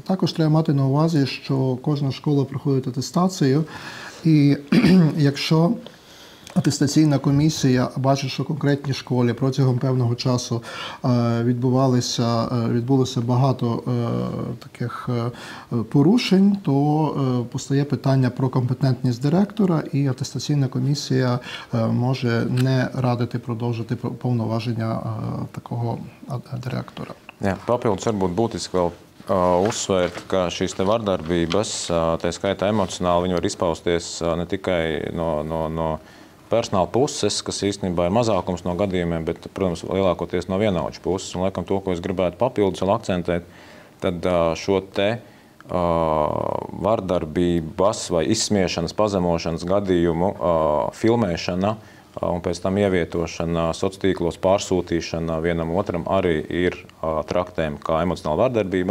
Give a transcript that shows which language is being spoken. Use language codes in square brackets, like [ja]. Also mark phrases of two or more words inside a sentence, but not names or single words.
[uk] Також треба мати на увазі, що кожна школа проходить атестацію, і якщо атестаційна комісія бачить, що в конкретній школі протягом певного часу відбулося багато таких порушень, то постає питання про компетентність директора, і атестаційна комісія може не радити продовжити повноваження такого директора. [lv] Jā, papildus varbūt būtiski vēl uzsvērt, ka šīs te vardarbības, tā skaitā emocionāli, viņi var izpausties ne tikai no personāla puses, kas īstenībā ir mazākums no gadījumiem, bet, protams, lielākoties no vienaudžu puses. Un, laikam, to, ko es gribētu papildus vēl akcentēt, tad šo te vardarbības vai izsmiešanas, pazemošanas gadījumu filmēšana un pēc tam ievietošana sociālos tīklos, pārsūtīšana vienam otram arī ir traktējama kā emocionāla vardarbība.